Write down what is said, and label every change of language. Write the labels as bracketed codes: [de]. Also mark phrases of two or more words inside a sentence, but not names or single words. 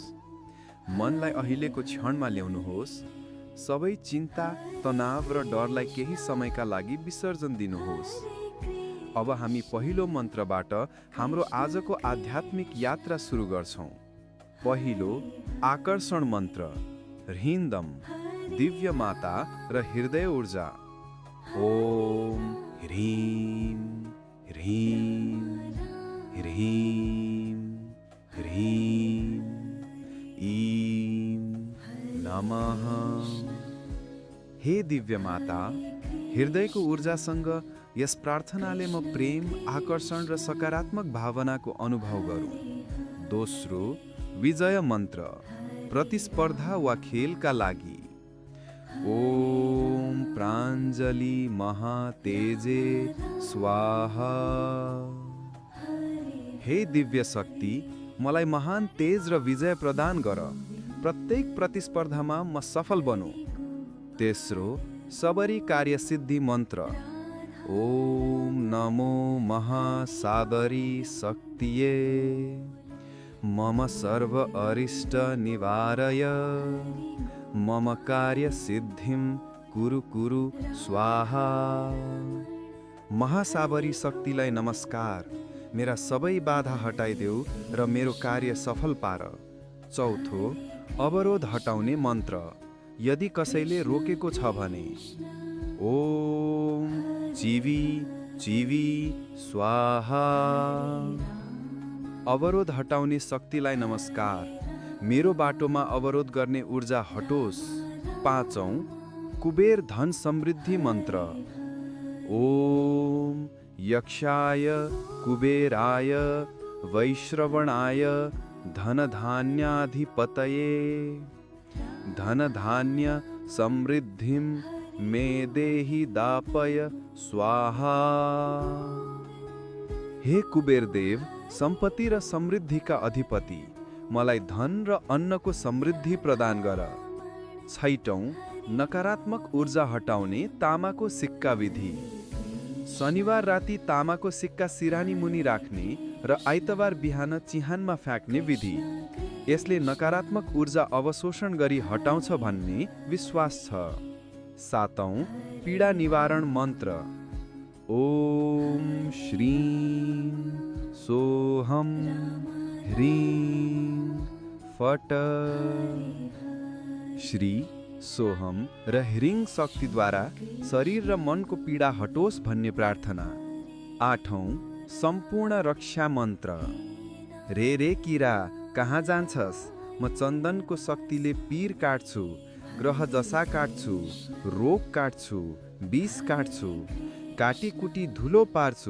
[ne] मनलाई अहिलेको क्षणमा ल्याउनुहोस्। सबै चिन्ता, तनाव र डरलाई केही समयका लागि विसर्जन दिनुहोस्। अब हामी पहिलो मन्त्रबाट हाम्रो आजको आध्यात्मिक यात्रा सुरु गर्छौँ। पहिलो आकर्षण मन्त्र, ह्रीन्दम, दिव्य माता र हृदय ऊर्जा। [sa] ओम ह्रीं ह्रीं ह्रीं ह्रीं ईं नमः। [ne] हे दिव्य माता, हृदयको ऊर्जासँग यस प्रार्थनाले म प्रेम, आकर्षण र सकारात्मक भावनाको अनुभव गरौँ। दोस्रो विजय मन्त्र, प्रतिस्पर्धा वा खेलका लागि। [sa] ओम प्राञ्जलि महातेजे स्वाहा। [ne] हे दिव्य शक्ति, मलाई महान तेज र विजय प्रदान गर। प्रत्येक प्रतिस्पर्धामा म सफल बनूँ। तेस्रो सबरी कार्यसिद्धि मन्त्र। [sa] ओम नमो महासागरी शक्तिये, मम सर्व अरिष्ट निवारय, मम कार्य सिद्धिं कुरु कुरु स्वाहा। [ne] महासागरी शक्तिलाई नमस्कार। मेरा सबै बाधा हटाइदेऊ र मेरो कार्य सफल पार। चौथो अवरोध हटाउने मन्त्र। यदि कसैले रोकेको छ भने [sa] ओम चिवी चिवी स्वाहा। [ne] अवरोध हटाउने शक्तिलाई नमस्कार। मेरो बाटोमा अवरोध गर्ने ऊर्जा हटोस्। पाँचौं कुबेर धन समृद्धि मन्त्र। [sa] ओम यक्षाय कुबेराय वैश्रवणाय धनधान्याधिपतये, धनधान्य समृद्धिं मे देहि दापय स्वाहा। [ne] हे कुबेर देव, सम्पत्ति र समृद्धिका अधिपति, मलाई धन र अन्नको समृद्धि प्रदान गर। छैटौं नकारात्मक ऊर्जा हटाउने तामाको सिक्का विधि। शनिबार राति तामाको सिक्का सिरानी मुनि राख्ने र आइतबार बिहान चिहानमा फ्याँक्ने विधि। यसले नकारात्मक ऊर्जा अवशोषण गरी हटाउँछ भन्ने विश्वास छ। सातौं पीडा निवारण मन्त्र। [sa] ओम श्रीं सोहम ह्रीं फट। [ne] श्री, सोहम र ह्रीं शक्तिद्वारा शरीर र मनको पीडा हटोस् भन्ने प्रार्थना। आठौं सम्पूर्ण रक्षा मन्त्र। रे रे किरा, कहाँ जान्छस्? म चन्दनको शक्तिले पीर काट्छु, ग्रह दशा काट्छु, रोग काट्छु, विष काट्छु, काटीकुटी धुलो पार्छु।